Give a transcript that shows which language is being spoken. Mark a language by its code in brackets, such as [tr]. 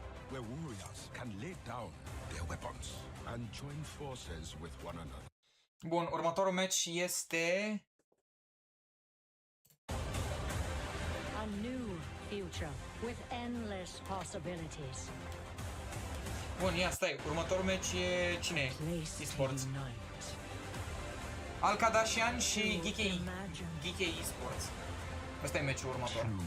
[en] Where warriors can lay down their weapons and join forces with one another. [ro] Bun, următorul match este... [en] A new future with endless possibilities. [ro] Bun, ia stai, următorul match e cine e? Esports. Alcadașian și Geeke Esports. Ăsta e matchul următor.